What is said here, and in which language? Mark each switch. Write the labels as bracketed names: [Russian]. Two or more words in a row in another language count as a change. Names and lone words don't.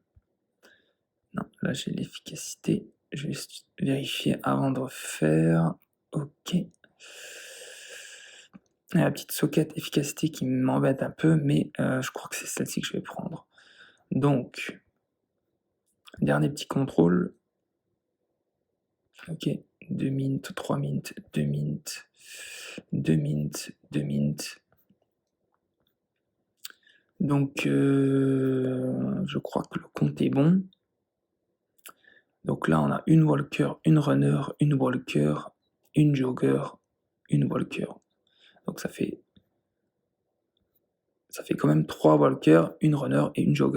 [French] Non, là j'ai l'efficacité. Je vais juste vérifier avant de refaire. Ok. La petite socket efficacité qui m'embête un peu, mais je crois que c'est celle-ci que je vais prendre. Donc, dernier petit contrôle. Ok, 2 mint, 3 mint, 2 mint, 2 mint, 2 mint. Donc, je crois que le compte est bon. Donc là, on a une walker, une runner, une walker, une jogger, une walker. Donc ça fait quand même 3 walkers, une runner et une jogger.